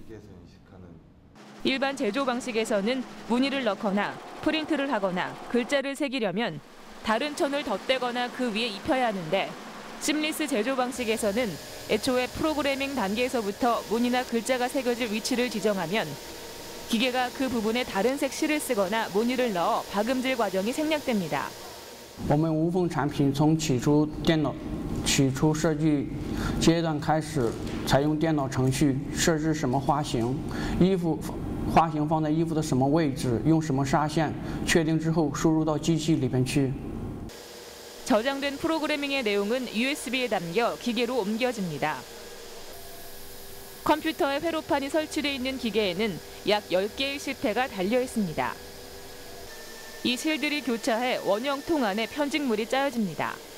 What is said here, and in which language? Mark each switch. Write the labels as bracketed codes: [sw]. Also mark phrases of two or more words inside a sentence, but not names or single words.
[ko] 일반 제조 방식에서는 무늬를 넣거나 프린트를 하거나 글자를 새기려면 다른 천을 덧대거나 그 위에 입혀야 하는데, 심리스 제조 방식에서는 애초에 프로그래밍 단계에서부터 무늬나 글자가 새겨질 위치를 지정하면 기계가 그 부분에 다른 색 실을 쓰거나 무늬를 넣어 박음질 과정이 생략됩니다. [zh] 我们无缝产品从起初电脑起初设计阶段开始，采用电脑程序设置什么花型，花型放在衣服的什么位置，用什么纱线，确定之后输入到机器里边去。 [ko] 저장된 프로그래밍의 내용은 USB에 담겨 기계로 옮겨집니다. 컴퓨터에 회로판이 설치되어 있는 기계에는 약 10개의 실패가 달려 있습니다. 이 실들이 교차해 원형통 안에 편직물이 짜여집니다.